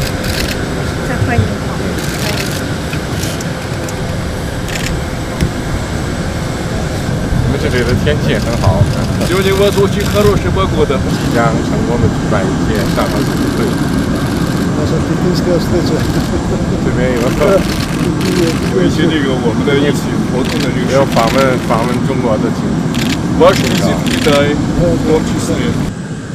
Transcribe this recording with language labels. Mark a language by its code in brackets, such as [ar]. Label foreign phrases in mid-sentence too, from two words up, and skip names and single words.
[zh] 再欢迎。我们这里的天气也很好。 [ru] Сегодня у вас очень хорошая погода。 [zh] 即将成功的举办一届上合组会。这边有一些这个我们的一起活动的这个，有访问中国的情况。 [ru] Ваш визит в Китай в том числе.